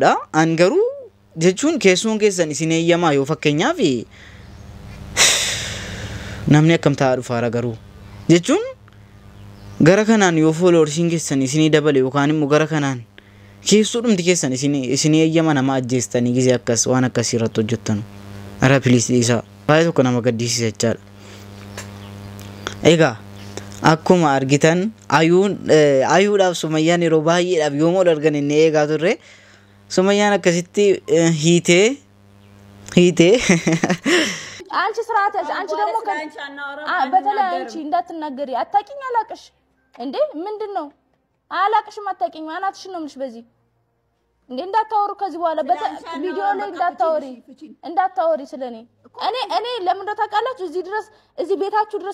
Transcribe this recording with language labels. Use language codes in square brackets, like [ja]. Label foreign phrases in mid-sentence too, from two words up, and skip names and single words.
[om] An garuu jechuun keessuun keessan isin eeyyamaa yoo fakkeenyaaf namni akkam ta'aa dhufaara garuu jechuun gara kanaan yoo followersiin keessan isin dabale yookaan immoo gara kanaan keessuudhumti keessan isin eeyyama nama ajjeestanii gizee akkas waan akkas irratti hojjettan ara please isa baay'ee tokko nama gaddisiisa jechaadha. Egaa akkuma argitan ayuudhaaf Sumayyaan yeroo baay'eedhaaf yoo mool argan inni eegaa turre Sumayyaan akkasitti hiitee [am] አንቺ ስርዓት ያዥ አንቺ ደግሞ በተለይ አንቺ እንዳትናገሪ አታቂኝ አላቅሽ እንዴ ምንድነው አላቅሽም አታቂኝ አናትሽን ነው ምንሽ በዚህ እንዴ እንዳታወሩ ከዚህ በኋላ ቪዲዮ ላይ እንዳታወሪ ስለኔ እኔ ለምን እንደታቃላችሁ እዚህ ቤታችሁ ድረስ